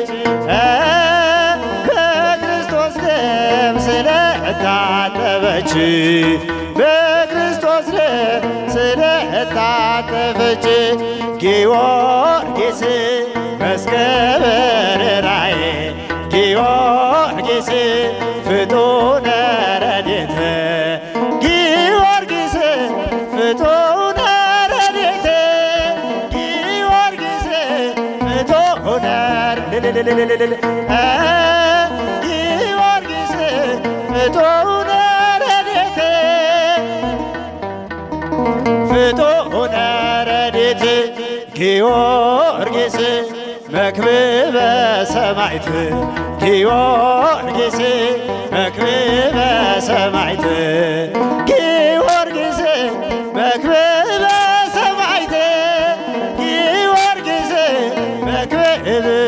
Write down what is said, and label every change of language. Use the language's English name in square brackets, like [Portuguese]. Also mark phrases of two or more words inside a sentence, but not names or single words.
[Amharic] በክርስቶስ ደም ስለታጠበች በክርስቶስ ደም ስለታጠበች [Geez] ጊዮርጊስ መስቀለ ርራዬ ጊዮርጊስ ፍጡነ ረድኤት ጊዮርጊስ ፍጡነ ረድኤት ጊዮርጊስ ፍጡነ ጊዮርጊስ ፍጡነ ረድኤት ፍጡነ ረድኤት ጊዮርጊስ መክብበ ሰማዕት ጊዮርጊስ መክብበ ሰማዕት ጊዮርጊስ መክብበ ሰማዕት ጊዮርጊስ መክብብ